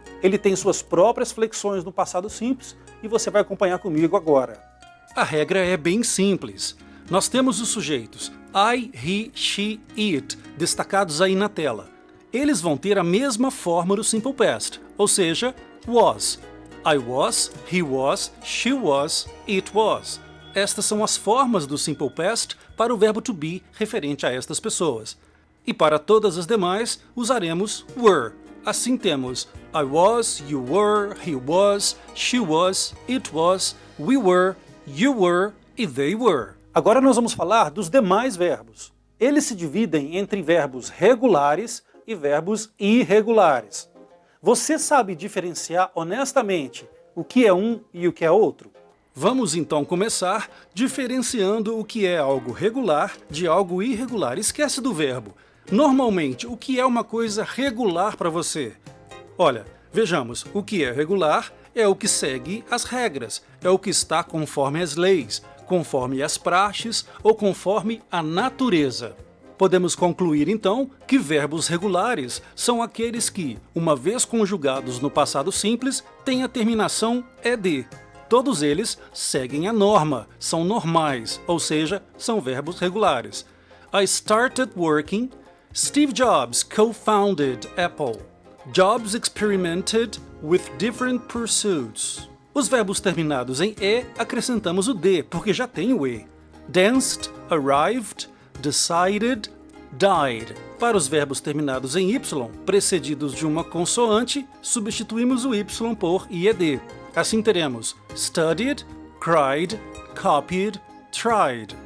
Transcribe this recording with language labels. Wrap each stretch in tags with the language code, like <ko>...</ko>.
<pt>Ele tem suas próprias flexões no passado simples e você vai acompanhar comigo agora. A regra é bem simples. Nós temos os sujeitos I, he, she, it, destacados aí na tela. Eles vão ter a mesma forma do Simple Past, ou seja, was.</pt> <en>I was, he was, she was, it was.</en> <pt>Estas são as formas do Simple Past para o verbo to be referente a estas pessoas. E para todas as demais, usaremos were. Assim temos</pt> <en>I was, you were, he was, she was, it was, we were, you were e they were.</en> <pt>Agora nós vamos falar dos demais verbos. Eles se dividem entre verbos regulares e verbos irregulares. Você sabe diferenciar honestamente o que é um e o que é outro? Vamos então começar diferenciando o que é algo regular de algo irregular. Esquece do verbo. Normalmente, o que é uma coisa regular para você? Olha, vejamos, o que é regular é o que segue as regras, é o que está conforme as leis, conforme as praxes ou conforme a natureza. Podemos concluir, então, que verbos regulares são aqueles que, uma vez conjugados no passado simples, têm a terminação ed. Todos eles seguem a norma, são normais, ou seja, são verbos regulares.</pt> <en>I started working. Steve Jobs co-founded Apple. Jobs experimented with different pursuits.</en> <pt>Os verbos terminados em e, acrescentamos o d, porque já tem o e. Danced, arrived, decided, died. Para os verbos terminados em Y, precedidos de uma consoante, substituímos o Y por IED. Assim teremos studied, cried, copied, tried.</pt>